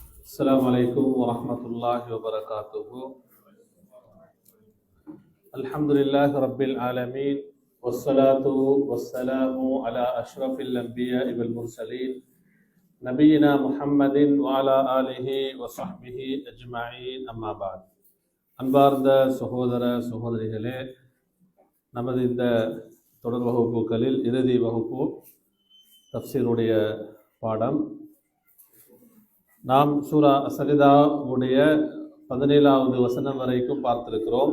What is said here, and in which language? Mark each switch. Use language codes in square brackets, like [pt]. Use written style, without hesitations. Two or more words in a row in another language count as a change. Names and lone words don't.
[ar] السلام عليكم ورحمة الله وبركاته. الحمد لله رب العالمين والصلاة والسلام على أشرف الأنبياء والمرسلين نبينا محمد وعلى آله وصحبه أجمعين أما بعد. [ta] அன்பார்ந்த சகோதர சகோதரிகளே, நமது இந்த தொடர் வகுப்புகளில் இறுதி வகுப்பு தஃப்சீருடைய பாடம். நாம் சூரா சஜிதாவுடைய 17வது வசனம் வரைக்கும் பார்த்திருக்கிறோம்.